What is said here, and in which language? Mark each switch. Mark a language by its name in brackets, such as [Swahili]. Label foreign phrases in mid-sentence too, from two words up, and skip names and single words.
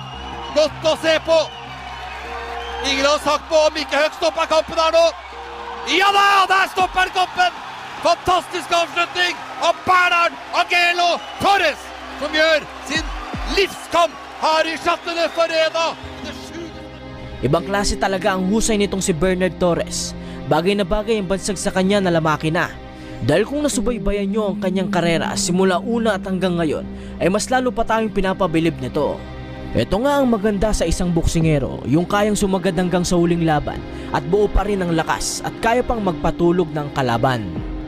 [Norwegian] Godt å se på. Ingen har sagt på om Mikke Høg stopper kampen her nå. Ja da, der stopper han kampen. Fantastisk avslutning av Bernhard Angelo Torres, som gjør sin livskamp her i Chateau Neuf Arena. [Filipino] Ibang klase talaga ang husay nitong si Bernard Torres. Bagay na bagay ang bansag sa kanya na Lamakina. Dahil kung nasubaybayan nyo ang kanyang karera simula una at hanggang ngayon, ay mas lalo pa tayong pinapabilib nito. Ito nga ang maganda sa isang boksingero, yung kayang sumagad hanggang sa huling laban at buo pa rin ang lakas at kaya pang magpatulog ng kalaban.